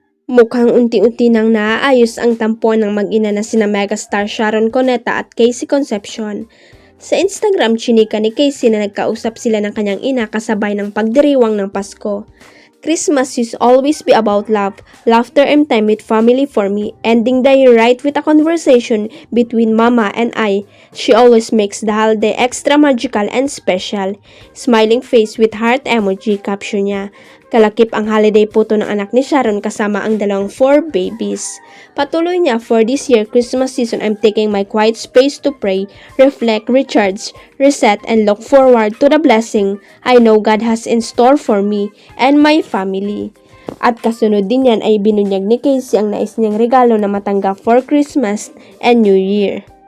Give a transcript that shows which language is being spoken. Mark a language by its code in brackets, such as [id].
[tl] Mukhang unti-unti nang naaayos ang tampuan ng mag-ina na sina megastar Sharon Cuneta at Casey Concepcion. Sa Instagram, chinika ni Casey na nagkausap sila ng kanyang ina kasabay ng pagdiriwang ng Pasko. [en] Christmas used always be about love, laughter and time with family for me. Ending the year right with a conversation between Mama and I. She always makes the holiday extra magical and special. Smiling face with heart emoji, [tl] caption niya. Kalakip ang holiday photo ng anak ni Sharon kasama ang dalawang 4 babies. Patuloy niya, [en] for this year Christmas season, I'm taking my quiet space to pray, reflect, recharge, reset, and look forward to the blessing I know God has in store for me and my family. [tl] At kasunod din yan ay binunyag ni Casey ang nais niyang regalo na matanggap [en] for Christmas and New Year.